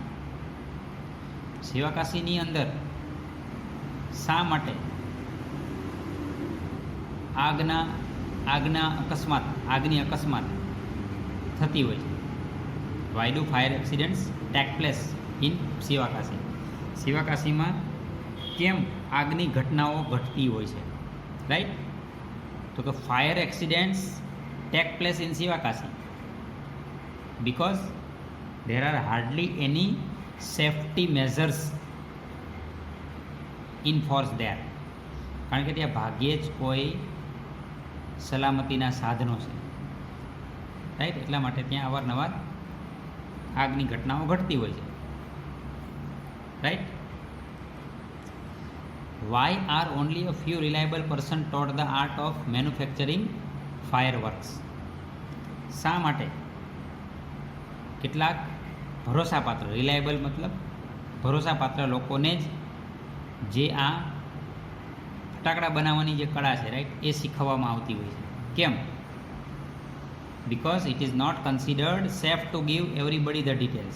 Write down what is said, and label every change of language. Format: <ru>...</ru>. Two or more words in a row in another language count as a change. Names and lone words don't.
<gu>શિવાકાશીની અંદર શા માટે આગની અકસ્માત થતી હોય છે?</gu> <en>Why do fire accidents take place in Shivakashi?</en> <gu>શિવાકાશીમાં કેમ આગની ઘટનાઓ ઘટતી હોય છે?</gu> <en>રાઈટ.</en> <gu>તો કે</gu> <en>fire accidents take place in Shivakashi because there are hardly any safety measures in force there.</en> <gu>કારણ કે ત્યાં ભાગ્યે જ કોઈ સલામતીના સાધનો છે, રાઈટ. એટલા માટે ત્યાં અવારનવાર આગની ઘટનાઓ ઘટતી હોય છે, રાઈટ.</gu> <en>Why are only a few reliable person taught the art of manufacturing fireworks?</en> <gu>શા માટે કેટલાક ભરોસાપાત્ર, રિલાયબલ મતલબ ભરોસાપાત્ર લોકોને જ જે આ ફટાકડા બનાવવાની જે કળા છે, રાઈટ, એ શીખવવામાં આવતી હોય છે. કેમ?</gu> <en>Because it is not considered safe to give everybody the details.</en>